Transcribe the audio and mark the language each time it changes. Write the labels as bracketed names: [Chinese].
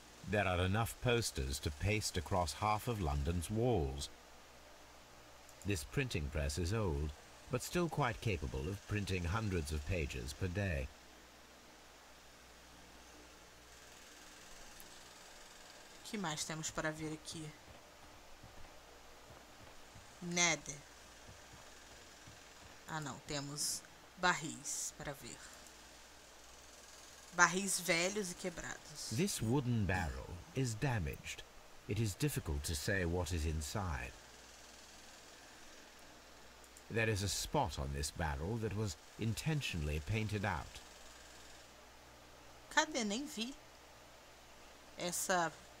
[English] There are enough posters to paste across half of London's walls. This printing press is old, but still quite capable of printing hundreds of pages per day. [Portuguese] O que mais temos para ver aqui? Nada. Ah, não. Temos barris para ver. Barris velhos e quebrados. [English] This wooden barrel is damaged. It is difficult to say what is inside. There is a spot on this barrel that was intentionally painted out. [Portuguese] Cadê? Nem vi. Essa